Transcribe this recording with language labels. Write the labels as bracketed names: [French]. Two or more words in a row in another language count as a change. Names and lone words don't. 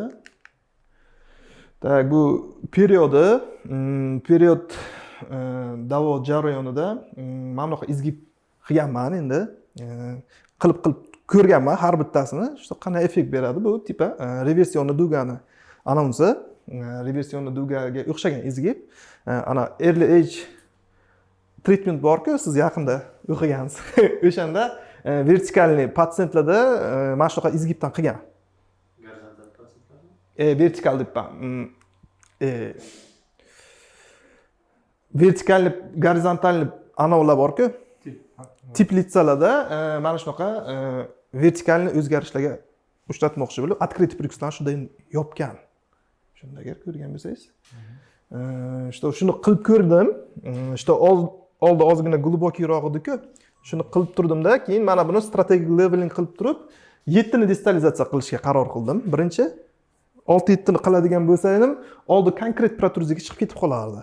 [Uzbek] Tak, bu period davo jarayonida mana bunaqa izgib qilganman endi. Qilib ko'rganman har bittasini. Shu qanday effekt beradi bu tipa reversionni dugani anonsi, reversionni dugaga o'xshagan izgib. Ana [English] early age treatment [Uzbek] bor-ku, siz yaqinda o'qigansiz. O'shanda vertikalniy patsientlarda mana shunaqa izgibdan qilgan. Vertikal deyapman. Vertikalni, gorizontalni anovlar bor-ku. Tiplitsalarda mana shunaqa vertikalni o'zgarishlarga uchratmoqchi bo'lib, [Russian] открытый прикусdan [Uzbek] shunday yopgan. Shunda agar ko'rgan bo'lsangiz. Shuni qilib ko'rdim. Oldi ozgina glubokiyroq edi-ku. Shuni qilib turdimda, keyin mana buni strategik leveling qilib turib, 7 ni distalizatsiya qilishga qaror qildim. Birinchi 6-7 ni qiladigan bo'lsaydim, oldi konkret protruziyaga chiqib ketib qolardi.